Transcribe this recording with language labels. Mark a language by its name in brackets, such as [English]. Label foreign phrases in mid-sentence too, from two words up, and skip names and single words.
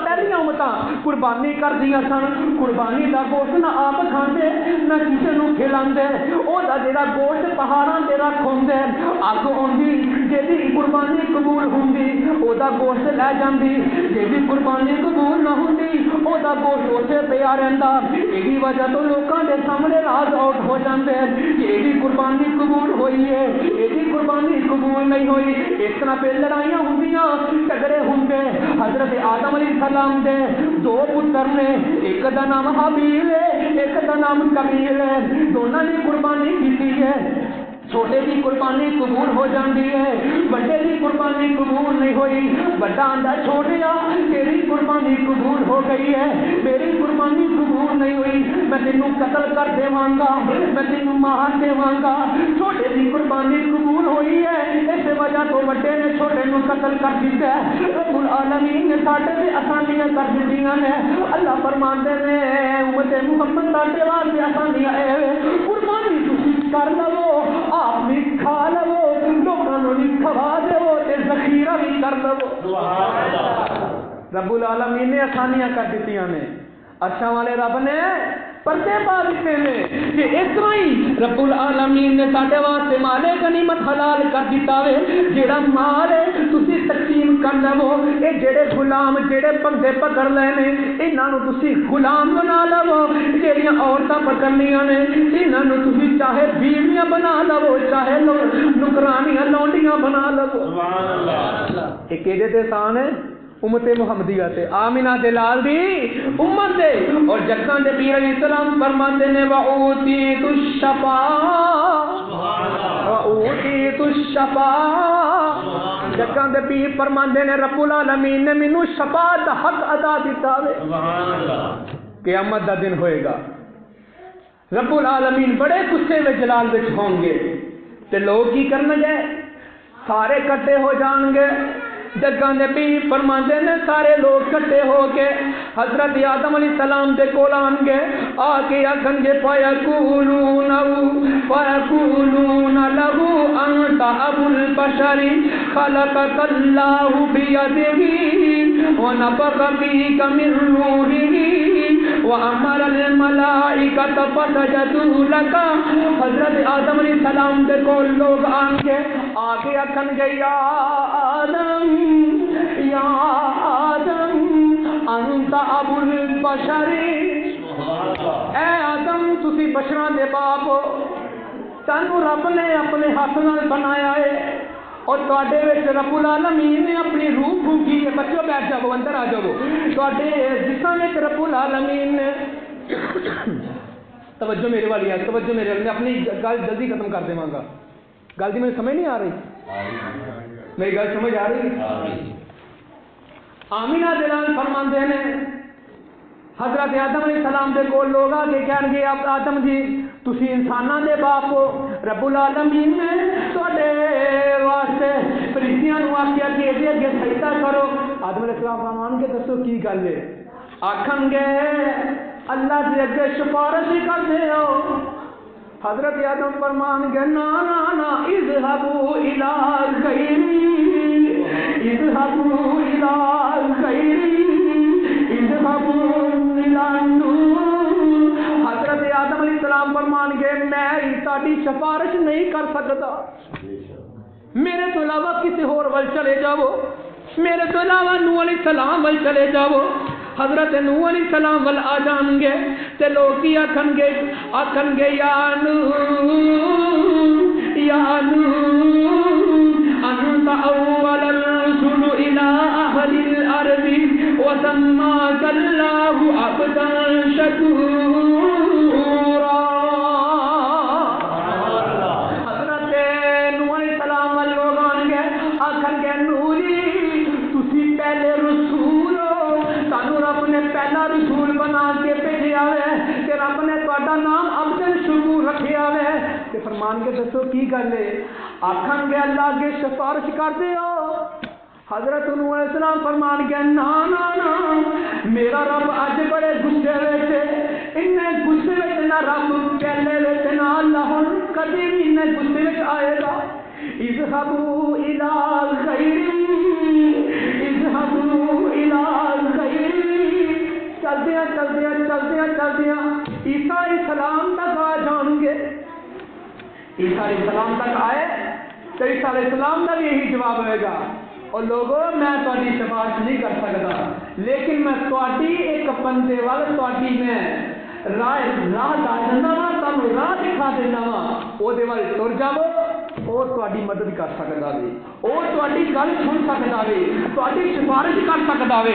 [Punjabi] پہلی امتاں قربانی کر دیا سن قربانی دا گوشت نہ آپ کھاندے نہ کسی نو کھلاندے او دا جڑا گوشت پہاڑاں تے رکھ ہوندے اگ ہوندی جیدی قربانی قبول ہوندی او دا گوشت لے جاندی جیدی قربانی قبول نہ ہوندی او دا گوشت اوتھے پیا رہندا ایدی وجہ تو لوکاں دے سامنے راز آؤٹ ہو جاندے ایدی قربانی قبول ہوئی ہے ایدی قربانی قبول نہیں ہوئی اس طرح پہ لڑائیاں ہوندیاں جھگڑے ہوندے حضرت آدم علیہ السلام دے 2 پتر نے ایک دا نام حابیل ہے ایک دا نام قابیل ہے دونوں نے قربانی کی ہے چھوٹے کی قربانی قبول ہو جاندی ہے بڑے کی قربانی قبول نہیں ہوئی بڑا آندا چھوٹیا تیری قربانی قبول ہو گئی ہے میری قربانی قبول نہیں ہوئی میں تینوں قتل کر دیواں گا میں تینوں مار دیواں گا چھوٹے کی قربانی قبول ہوئی ہے اس وجہ تو بڑے نے چھوٹے نو قتل کر دتا ہے رب العالمین نے ساڈے تے آسانیاں کر دتیاں نے اللہ فرماندے نے امت محمد ساڈے واسطے آسانیاں اے قربانی تسی کر لو آپ بھی کھا لو لوگوں بھی کھوا دو تے ذخیرہ بھی کر لو رب العالمین نے آسانیاں کر دیتیاں نے عرشاں والے رب نے پردے پا دیتے ہیں کہ اس طرح ہی رب العالمین نے ساڈے واسطے مال غنیمت حلال کر دیتا ہے جڑا مال ہے تسی تقسیم کر لو اے جڑے غلام جڑے بندے پکڑ لے نے انہاں نو تسی غلام بنا لو جڑیاں عورتاں پکڑنیاں نے انہاں نو تسی چاہے بیویاں بنا لو چاہے نوکرانیاں لونڈیاں بنا لو سبحان اللہ اے کیڑے تے سان ہے امت محمدیہ تے آمینہ دے لال دی امت دے اور جگاں دے پیر علیہ السلام فرماتے نے وَأُوتِيتُ الشَّفَاعَ جگاں دے پیر فرماتے نے رب العالمین نے مینوں شفاعت دا حق ادا دیتا ہے قیامت دا دن ہوئے گا رب العالمین بڑے غصے میں جلال وچ ہوں گے تے لوگ کی کرن گے سارے کٹے ہو جان گے جگاں دے پیر فرماندے نے سارے لوگ کٹھے ہو کے حضرت آدم علیہ السلام دے کول آن گے آ کے آکھن گے فیقولون [Arabic] لہو انت ابو البشر خلقک اللہ بیدہ ونفخ فيك من روحه وأمر الملائكة فسجدوا لك. [Punjabi] حضرت آدم علیہ السلام دے کول لوگ آن کے آگے آکھن گے [Arabic] یا آدم انت ابو البشر. [Punjabi] اے آدم تسی بشراں دے باپ ہو, تانوں رب نے اپنے ہاتھ نال بنایا ہے اور تواڈے وچ رب العالمین نے اپنی روح پھونکی ہے. بچوں بیٹھ جاؤ, اندر آ جاؤ. تواڈے جسم وچ رب العالمین نے توجہ میرے والی ہے, توجہ میرے والی. میں اپنی گل جلدی ختم کر دیواں گا. گل دی مجھے سمجھ نہیں آ رہی؟ میری گل سمجھ آ رہی؟ آمینہ دلال فرماندے نے حضرت آدم علیہ السلام دے کول لوگ آ کے کہن گے آدم جی تسی انساناں دے باپ ہو, رب العالمین نے تواڈے واسطے فرشتیاں نوں آکھیا کہ اے اگے سجدہ کرو. آدم علیہ السلام فرمان کے دسو کی گل ہے؟ آکھن گے اللہ دے اگے سفارش کردے ہو. حضرت آدم فرمان گے نا نا نا [Arabic] اذهبوا الى غیری اذهبوا الى غیری اذهبوا الى نور. [Punjabi] حضرت آدم علیہ السلام فرمان گے میں تہاڈی سفارش نہیں کر سکتا, میرے تو علاوہ کسی ہور ول چلے جاؤ, میرے تو علاوہ نوح علیہ السلام ول چلے جاؤ. حضرت نوح علیہ السلام ول آ جان گے تے لوگ کی آکھن گے [Arabic] یا نوح انت اول الرسل الى اهل الارض وسماك الله عبدا شکورا. [Punjabi] حضرت نوح علیہ السلام ول لوگ آن گے آکھن گے نوح جی تسی پہلے رسول ہو, سانوں رب نے پہلا رسول بنا کے بھیجا ہے تے رب نے تہاڈا نام عبد شکور رکھیا ہے. تے فرمان کے دسو کی گل ہے؟ آکھن گے اللہ اگے سفارش کردے ہو. حضرت نوح علیہ السلام فرمان گے نا نا نا میرا رب اج بڑے غصے وچ, انہیں غصے وچ نہ رب پہلے وچ نہ اللہ کدی بھی انہیں غصے وچ آئے گا. [Arabic] اذهبوا الى غیری اذهبوا الى غیری. [Punjabi] چلدیاں عیسیٰ علیہ السلام تک آ جان گے. عیسیٰ علیہ السلام تک آئے تو عیسیٰ علیہ السلام کا بھی یہی جواب ہوئے گا اور لوگوں میں تہاڈی سفارش نہیں کر سکتا, لیکن میں تہاڈی ایک بندے وال تہاڈی میں راہ دار دینا وا, تانوں راہ دکھا دینا وا, وہ ول تر جاؤ, اور تہاڈی مدد کر سکدا وے, اور تہاڈی گل سن سکدا وے, تہاڈی سفارش کر سکدا وے.